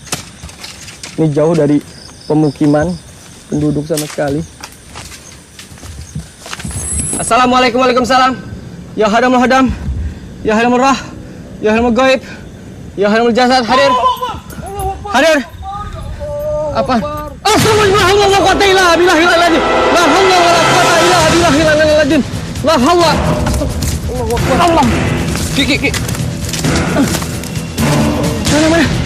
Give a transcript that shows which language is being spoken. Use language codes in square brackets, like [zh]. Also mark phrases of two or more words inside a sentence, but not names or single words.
[id] Ini jauh dari pemukiman penduduk sama sekali. [ar] السلام عليكم، وعليكم السلام. يا خدام الخدام، يا خدام الراح، يا خدام الغيب، يا خدام الجسد. [id] Hadir. Apa? [ar] أستغفر الله العظيم. لا حول ولا قوة إلا بالله لا حول. Allah. Ki. [id] Mana?